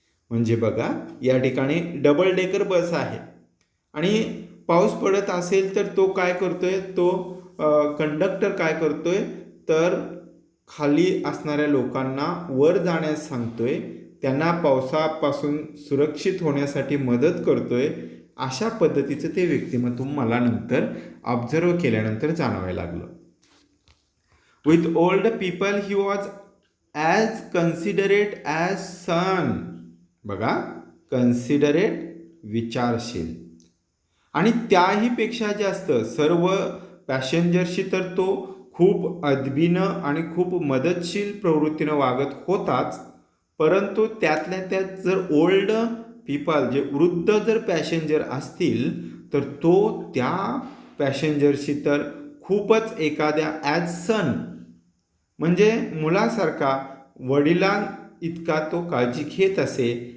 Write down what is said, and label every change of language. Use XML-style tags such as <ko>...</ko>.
<mr>म्हणजे बघा या ठिकाणी डबल डेकर बस आहे आणि पाऊस पडत असेल तर तो काय करतोय, तो कंडक्टर काय करतोय तर खाली असणाऱ्या लोकांना वर जाण्यास सांगतोय, त्यांना पावसापासून सुरक्षित होण्यासाठी मदत करतोय. अशा पद्धतीचं ते व्यक्तिमत्व मला नंतर ऑब्झर्व केल्यानंतर जाणवायला लागलं.</mr> <en>With old people he was as considerate as son.</en> <mr>बघा कन्सिडरेट विचारशील आणि त्याही पेक्षा जास्त सर्व पॅसेंजरशी तर तो खूप अदबीनं आणि खूप मदतशील प्रवृत्तीनं वागत होताच. परंतु त्यातल्या त्यात जर</mr> <en>old people</en> <mr>जे वृद्ध जर पॅसेंजर असतील तर तो त्या पॅसेंजरशी तर खूपच एखाद्या</mr> <en>as son</en> <mr>म्हणजे मुलासारखा वडिलां इतका तो काळजी घेत असे.</mr>